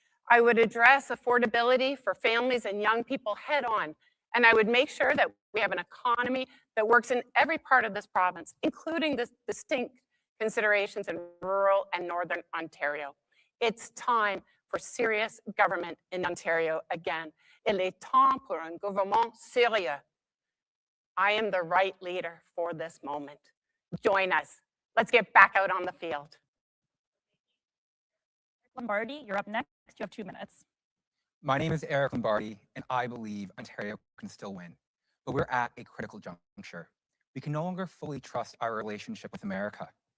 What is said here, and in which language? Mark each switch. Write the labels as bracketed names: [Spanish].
[English] I would address affordability for families and young people head on, and I would make sure that we have an economy that works in every part of this province, including the distinct considerations in rural and northern Ontario. It's time for serious government in Ontario again. [French] Il est temps pour un gouvernement sérieux. [English] I am the right leader for this moment. Join us. Let's get back out on the field. Lombardi, you're up next. You have 2 minutes. My name is Eric Lombardi, and I believe Ontario can still win. But we're at a critical juncture. We can no longer fully trust our relationship with America.